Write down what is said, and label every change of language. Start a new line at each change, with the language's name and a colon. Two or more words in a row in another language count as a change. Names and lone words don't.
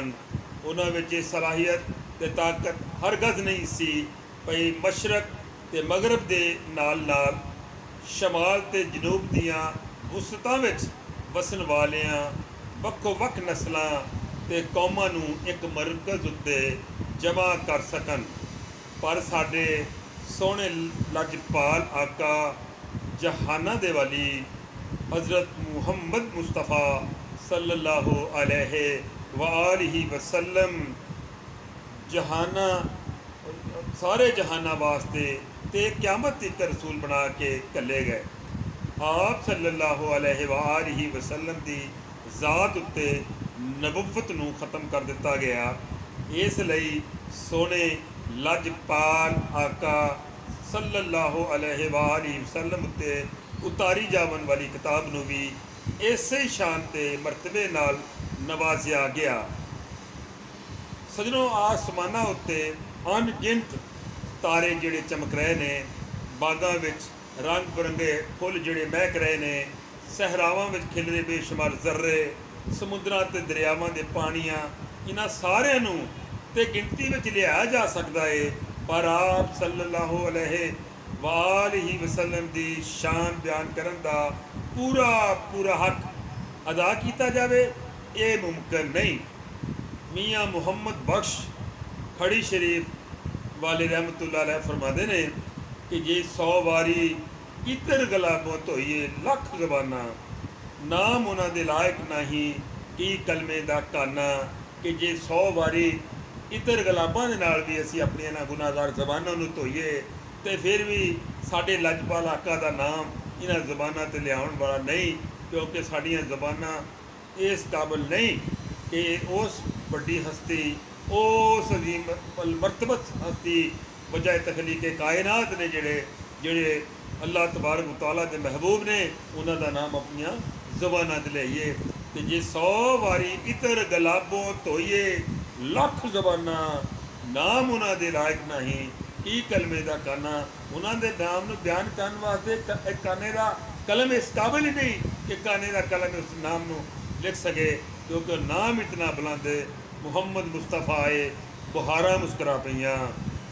Punjabi: انہوں نے صلاحیت تے طاقت ہرگز نہیں سی بھئی مشرق تے مغرب دے نال نال شمال تے جنوب دیاں وستاں وچ وسن والیاں وکو وک نسلاں تے قوماں نوں ایک مرکز اتے جمع کر سکن. پر ساڈے سوہنے لجپال آقا جہانا دے والی حضرت محمد مصطفیٰ
Arabic: صلى الله عليه وسلم
Punjabi: جہانا سارے جہانا واسطے تے قیامت تک رسول بنا کے کلے گئے. آپ
Arabic: صلى الله عليه وسلم
Punjabi: دی ذات اتے نبوت نوں ختم کر دتا گیا. اسلئے سونے لجپال آقا
Arabic: صلى الله عليه وسلم
Punjabi: اتے اتاری جاون والی کتاب نوں بھی اسے شان تے مرتبے نال نوازیا گیا. سجنوں، آسمانا اتے ان گنت تارے جیہڑے چمک رہے نے، باغاں وچ رنگ برنگے پھل جیہڑے مہک رہے نے، صحراواں وچ کھلرے بے شمار ذرے، سمندراں تے دریاواں دے پانیاں، انہاں ساریاں نوں تے گنتی وچ لیا جا سکدا ہے، پر آپ
Arabic: صلى الله عليه وسلم
Punjabi: دی شان بیان کرن دا پورا حق ادا کیا جائے، یہ ممکن نہیں. میاں محمد بخش کھڑی شریف والے
Arabic: رحمة الله عليه
Punjabi: فرماتے نے کہ جے 100 واری عطر گلابوں دھوئیے لکھ زبانا، نام انہاں دے لائق نہیں کی کلمے دا کانا. کہ جے 100 واری عطر گلاباں دے نال بھی اسی اپنی انہاں گناہگار زبانوں نوں دھوئیے تو پھر بھی ساڈے لجپال آقا دا نام انہاں زباناں تے لیاؤن والا نہیں، کیونکہ ساڈیاں زباناں اس قابل نہیں کہ اس بڑی ہستی، اس عظیم مرتبت ہستی وجہ تخلیق کائنات نے جیہڑے
Arabic: الله تبارك تعالى
Punjabi: دے محبوب نے، انہاں دا نام اپنیاں زباناں تے لیائیے. تو جے 100 واری عطر گلابوں دھوئیے لکھ زبانا، نام انہاں دے لائق نہیں کی کلمے دا کانا. انہاں دے نام نوں بیان کرن واسطے ایک کانے دا قلم اس قابل ہی نہیں کہ کانے دا قلم اس نام نوں لکھ سکے، کیونکہ نام اتنا بلند ہے. محمد مصطفیٰ آئے، بہارا مسکرا پئیاں.